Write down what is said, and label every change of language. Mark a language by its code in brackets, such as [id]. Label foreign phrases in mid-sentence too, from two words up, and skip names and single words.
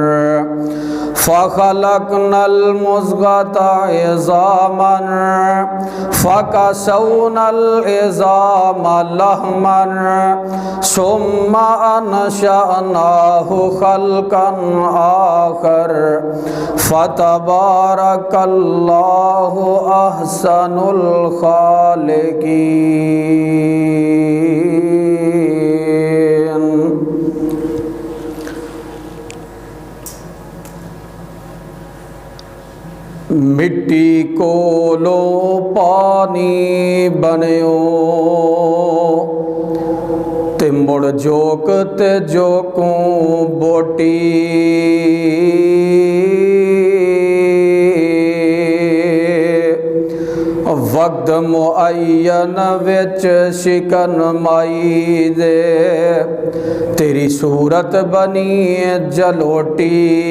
[ar] فخلقنا المضغة عظاما فكسونا العظام لحما ثم أنشأناه خلقا آخر فتبارك الله أحسن الخالقين. [skr] مٹی کولو پانی بنیو تے مڑ جوک تے جوکوں بوٹی. وقت معین وچ شکن مائی دے تیری صورت بنی جلوٹی.